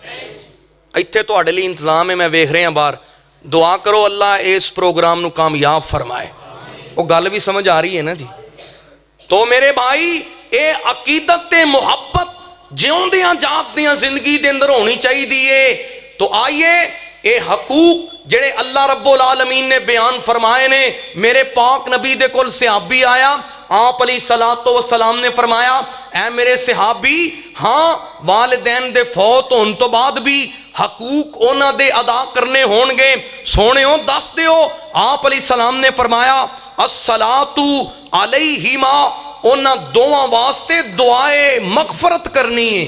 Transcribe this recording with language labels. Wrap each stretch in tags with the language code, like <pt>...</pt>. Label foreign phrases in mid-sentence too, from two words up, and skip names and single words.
<pa>ایتھے تہاڈے لئی انتظام ہے، میں ویکھ رہا باہر، دعا کرو اللہ اس پروگرام نوں کامیاب فرمائے. وہ گل بھی سمجھ آ رہی ہے نا جی. تو میرے بھائی، یہ عقیدت تے محبت جیوندیاں جاگدیاں زندگی دے اندر ہونی چاہیے. تو آئیے یہ حقوق جیہڑے اللہ رب العالمین نے بیان فرمائے نے، میرے پاک نبی دے کول صحابی آیا، آپ</pa> <ar>عليه الصلاة والسلام</ar> <pa>نے فرمایا، اے میرے صحابی، ہاں والدین دے فوت ہونے توں بعد بھی حقوق انہاں دے ادا کرنے ہونگے، سوہنیو دس دیو. آپ</pa> <ar>عليه السلام</ar> <pa>نے فرمایا,</pa> <ar>الصلاة عليهما,</ar> <pa>انہاں دوواں واسطے دعائے مغفرت کرنی ہے.</pa>